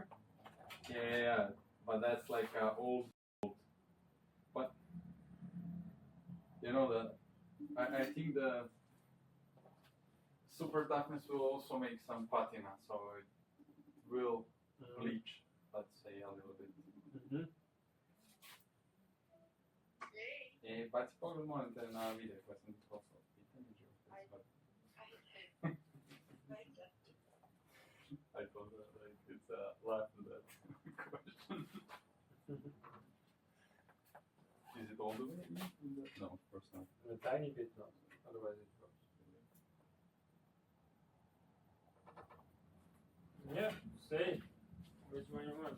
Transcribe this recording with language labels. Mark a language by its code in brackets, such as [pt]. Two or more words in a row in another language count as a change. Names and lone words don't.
[en] yeah, but that's like old. But you know I think the super toughness will also make some patina, so it will bleach, let's say, a little bit. Mm-hmm. [sr] Baci pogled molim te na video koje sam ti poslao. Pitanje života. [en] I thought that like, it's a laugh at that question. Is it all the way in the... No, of course not. A tiny bit not, otherwise it drops. Yeah, say which one you want.